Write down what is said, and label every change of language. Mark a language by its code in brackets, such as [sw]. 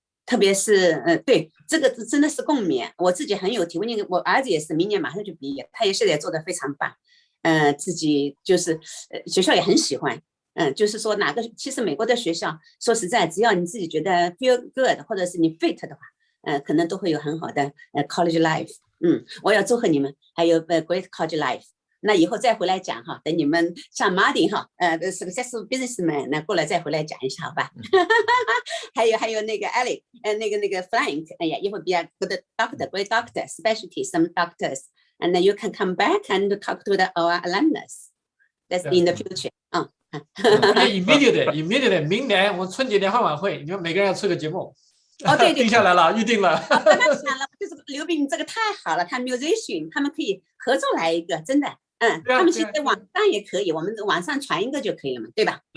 [zh] 特别是对这个真的是共勉，我自己很有体会。那个我儿子也是明年马上就毕业，他也现在做得非常棒，自己就是学校也很喜欢，就是说其实美国的学校说实在，只要你自己觉得 [en] feel good [zh] 或者是你 fit 的话，可能都会有很好的college life。我要祝贺你们，还有 [en] great college life。 [zh] 那以后再回来讲哈，等你们像马丁哈， [en] successful businessman [zh] 那过来再回来讲一下，好吧？还有那个 Alex，那个 Frank， 哎呀，一会 [en] be a good doctor, great doctor, specialty some doctors, and then you can come back and talk to our alumnus. That's in the future. [zh] immediately， 明年我们春节联欢晚会，你们每个人要出个节目。对，定下来了，预定了。刚刚讲了，就是刘斌，这个太好了，他 musician， 他们可以合作来一个，真的。他们现在网上也可以，我们网上传一个就可以了嘛，对吧？